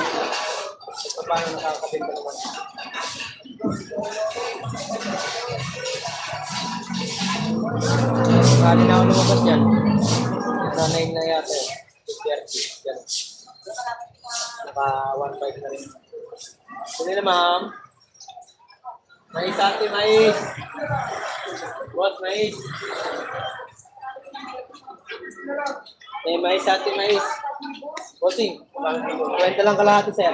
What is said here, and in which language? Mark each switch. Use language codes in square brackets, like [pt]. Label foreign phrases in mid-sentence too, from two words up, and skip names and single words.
[tl] So, paano nakakabenta naman? Kali na ako lumabas dyan. Nanay na yata eh. 30. Yan. Naka 1.5 na rin. Bili na ma'am. Mais ate, mais. Boss, mais. Mais ate, mais. Bossing, kwenta lang kalahati sir.